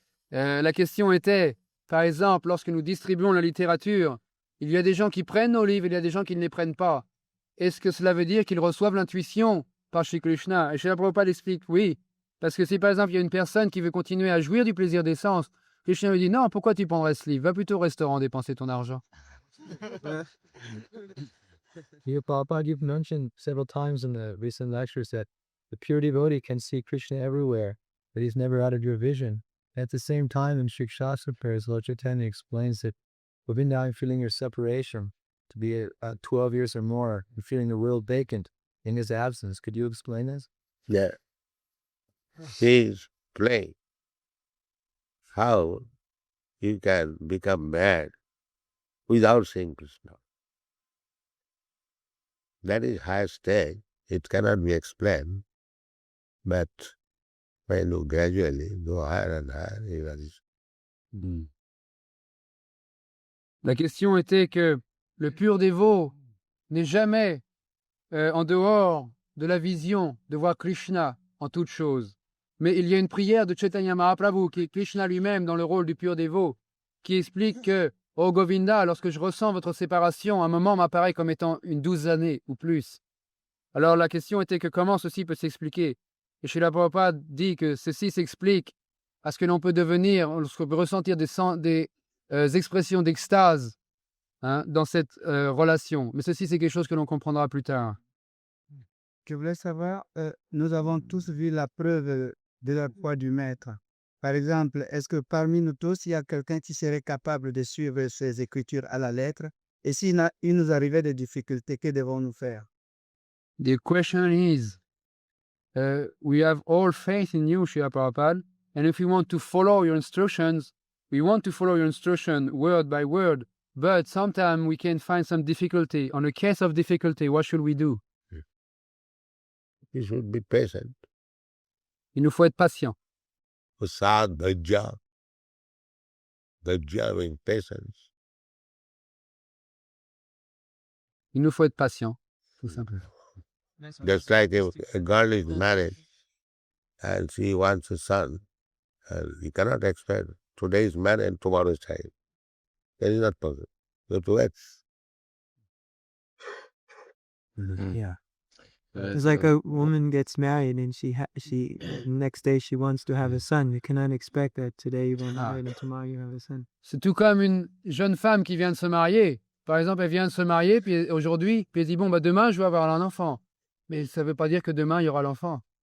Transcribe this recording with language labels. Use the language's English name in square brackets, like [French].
[French] La question était, par exemple, lorsque nous distribuons la littérature, il y a des gens qui prennent nos livres, il y a des gens qui ne les prennent pas. Est-ce que cela veut dire qu'ils reçoivent l'intuition par Shri Krishna? Et Srila Prabhupada explique, oui. Parce que si par exemple il y a une personne qui veut continuer à jouir du plaisir des sens, Krishna lui dit, non, pourquoi tu prendrais ce livre? Va plutôt au restaurant dépenser ton argent. [English] Prabhupada, you've mentioned several times in the recent lectures that the pure devotee can see Krishna everywhere, that he's never out of your vision. At the same time, in Shikshastra prayers, Lord Chaitanya explains that within now you're feeling your separation to be 12 years or more, and feeling the world vacant in his absence. Could you explain this? Yeah. He is playing. How you can become mad without seeing Krishna? That is high stage. It cannot be explained. But when you gradually go higher and higher, you are [French] La question était que le pur dévot n'est jamais en dehors de la vision de voir Krishna en toute chose. Mais il y a une prière de Chaitanya Mahaprabhu, qui est Krishna lui-même dans le rôle du pur dévot, qui explique que, oh Govinda, lorsque je ressens votre séparation, un moment m'apparaît comme étant une 12 années ou plus. Alors la question était que comment ceci peut s'expliquer? Et Srila Prabhupada dit que ceci s'explique à ce que l'on peut devenir, lorsqu'on peut ressentir des expressions d'extase dans cette relation. Mais ceci, c'est quelque chose que l'on comprendra plus tard. Je voulais savoir, nous avons tous vu la preuve de la foi du Maître. Par exemple, est-ce que parmi nous tous, il y a quelqu'un qui serait capable de suivre ces écritures à la lettre? Et s'il nous arrivait des difficultés, que devons-nous faire? [English] The question is, we have all faith in you, Srila Prabhupada, and if we want to follow your instructions, we want to follow your instruction word by word, but sometimes we can find some difficulty. On a case of difficulty, what should we do? You should be patient. [French] Il nous faut être patient. [English] Sad, Dhajja. Dhajja means patience. [French] Il nous faut être patient, tout simplement. [English] Just like if a girl is married and she wants a son, and you cannot expect today is married and tomorrow is child. That is not possible. You have to wait. Yeah. It's like a woman gets married and she next day she wants to have a son. You cannot expect that today you want to marry and tomorrow you have a son. [French] C'est tout comme une jeune femme qui vient de se marier. Par exemple, elle vient de se marier puis aujourd'hui, puis elle dit bon bah demain je vais avoir un enfant. Mais ça ne veut pas dire que demain il y aura l'enfant.